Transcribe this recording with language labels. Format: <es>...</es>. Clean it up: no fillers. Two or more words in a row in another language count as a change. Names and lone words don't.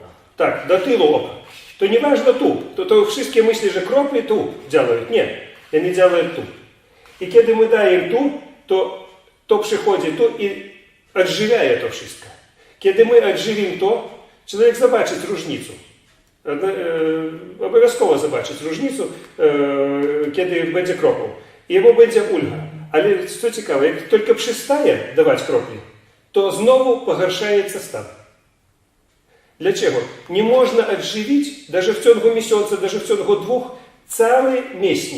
<pl>Tak, do tyłu oka. To nieważne tu. To wszystkie myśli, że kropli tu działają. Nie, oni działają tu. I kiedy my dajemy tu, to przychodzi tu i odżywia to wszystko. Kiedy my odżywimy to, człowiek zobaczy różnicę. Обов'язково zobaczyć różnicę, kiedy będzie kropał. Jemu będzie ulga. Ale co ciekawe, jak tylko przestaje dawać kropli, to znowu pogarszaje stan. Dlaczego? Nie można odżywić, даже w ciągu miesiąca, даже w ciągu 2, całe mięśnie.</pl>